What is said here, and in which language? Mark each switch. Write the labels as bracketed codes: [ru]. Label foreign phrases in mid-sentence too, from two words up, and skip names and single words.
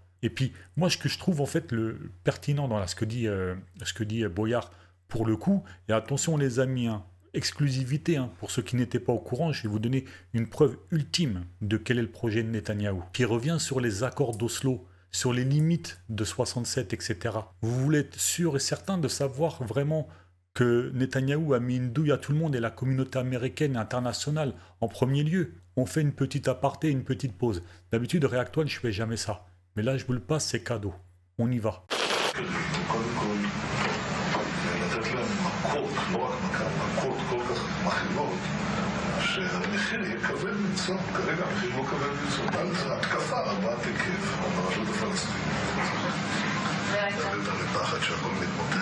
[fr] Et puis, moi, ce que je trouve, en fait, le pertinent dans ce que dit Boyard, pour le coup, et attention les amis, hein, exclusivité, hein, pour ceux qui n'étaient pas au courant, je vais vous donner une preuve ultime de quel est le projet de Netanyahou, qui revient sur les accords d'Oslo, sur les limites de 67, etc. Vous voulez être sûr et certain de savoir vraiment que Netanyahou a mis une douille à tout le monde et la communauté américaine et internationale en premier lieu. On fait une petite aparté, une petite pause. D'habitude, réactuel, je fais jamais ça. Mais là, je vous le passe, c'est cadeau. On y va. [he] שהמחיר יהיה כבד מנשוא, כרגע המחיר לא כבד מנשוא, על התקפה רבת היקף על הרשות הפלסטינית. זה לפחד שהכל מתמוטט.